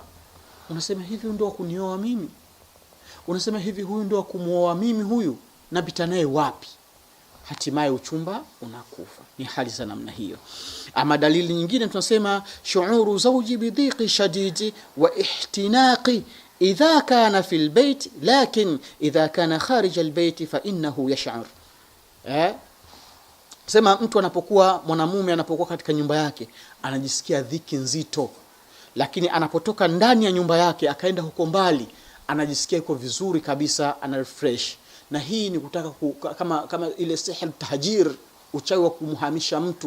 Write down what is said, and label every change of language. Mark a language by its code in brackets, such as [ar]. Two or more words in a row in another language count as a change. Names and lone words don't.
[sw] Unasema hivi ndio kunioa mimi? Unasema hivi huyu ndio kumuoa mimi huyu? Napita naye wapi? Hatimaye uchumba unakufa. Ni hali za namna hiyo. Ama dalili nyingine tunasema [ar] شعور الزوج بضيق شديد واختناق إذا كان في البيت لكن إذا كان خارج البيت فإنه يشعر. [sw] Sema mtu anapokuwa mwanamume anapokuwa katika nyumba yake anajisikia dhiki nzito, lakini anapotoka ndani ya nyumba yake akaenda huko mbali anajisikia yuko vizuri kabisa, ana refresh. Na hii ni kutaka kama ile [ar] سحر تهجير, [sw] uchawi wa kumhamisha mtu.